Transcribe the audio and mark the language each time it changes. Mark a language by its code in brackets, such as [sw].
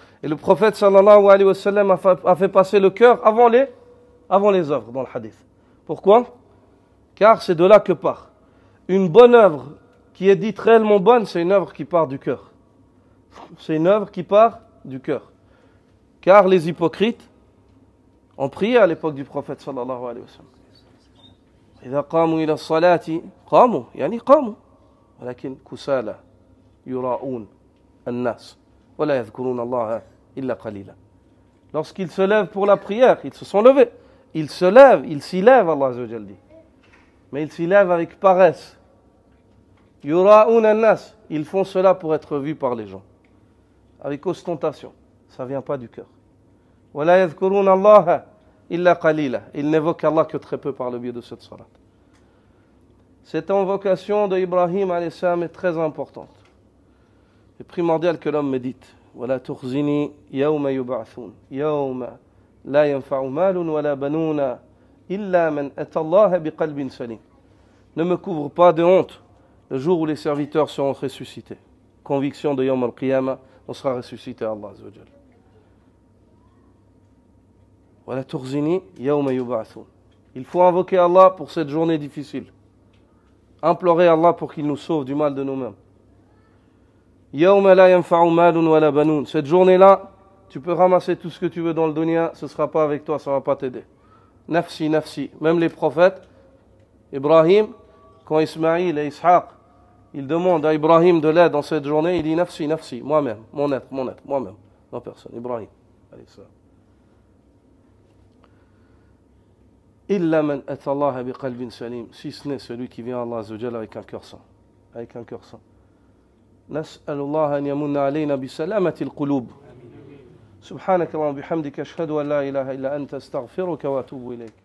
[fr] Et le prophète sallallahu alayhi wa sallam a fait passer le cœur avant les œuvres dans le hadith. Pourquoi? Car c'est de là que part. Une bonne œuvre qui est dite réellement bonne, c'est une œuvre qui part du cœur. C'est une œuvre qui part du cœur. Car les hypocrites ont prié à l'époque du prophète sallallahu alayhi wa sallam. [ar] إذا قاموا إلى الصلاة قاموا يعني قاموا ولكن كسالى يراؤون الناس ولا يذكرون الله إلا قليلا. [fr] Lorsqu'ils se lèvent pour la prière, ils se sont levés. Ils se lèvent, ils s'y lèvent, Allah azza wa jalla dit. Mais ils s'y lèvent avec paresse. [ar] Yura'un an-nas, [fr] ils font cela pour être vus par les gens. Avec ostentation. Ça ne vient pas du cœur. [ar] ولا يذكرون الله إلا قليلا. [fr] Ils n'évoquent Allah que très peu par le biais de cette salat. Cette invocation de Ibrahim alayhi salam est très importante. Il est primordial que l'homme médite. [ar] ولا تخزني يوم يبعثون يوم لا ينفع مال ولا بنون إلا من أتى الله بقلب سليم. [fr] Ne me couvre pas de honte le jour où les serviteurs seront ressuscités. Conviction de Yawm al-Qiyamah, on sera ressuscité à Allah azza wa jalla. [ar] ولا تخزني يوم يبعثون. [fr] Il faut invoquer Allah pour cette journée difficile. Implorer Allah pour qu'il nous sauve du mal de nous-mêmes. [ar] يوم لا ينفع مال ولا بنون. [fr] Cette journée-là, tu peux ramasser tout ce que tu veux dans le dunya, ce ne sera pas avec toi, ça ne va pas t'aider. Nafsi, nafsi. Même les prophètes, Ibrahim, quand Ismaïl et Ishaq, ils demandent à Ibrahim de l'aide dans cette journée, il dit nafsi, nafsi, moi-même, mon être, moi-même, non personne. Ibrahim, alayhi salam. [ar] Illa man ata Allah bi qalbin salim, [fr] si ce n'est celui qui vient à Allah azza wa jalla avec un cœur sain, avec un cœur sain. [ar] نسأل الله أن يمن علينا بسلامة القلوب. سبحانك اللهم وبحمدك أشهد أن لا إله إلا أنت أستغفرك وأتوب إليك.